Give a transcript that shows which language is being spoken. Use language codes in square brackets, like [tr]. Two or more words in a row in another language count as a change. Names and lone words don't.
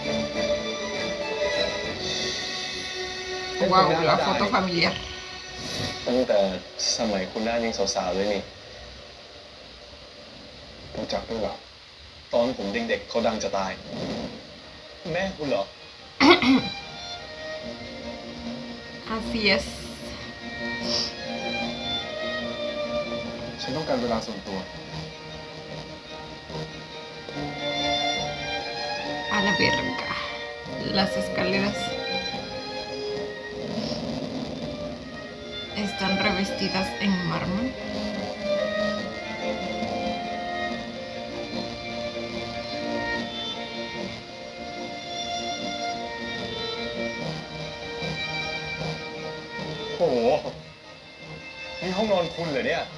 [es] Wow, la foto familiar. [th] ตั้งแต่สมัยคุณน้ายังสาวๆเลยนี่รู้จักด้วยเหรอ ตอนผมเด็กๆเขาดังจะตาย แม่คุณเหรอ [es] Así es. [th] ฉันต้องการเวลาส่วนตัว [es] A la verga. Las escaleras están revestidas en mármol. [th] โอ้โห นี่ห้องนอนคุณเหรอเนี่ย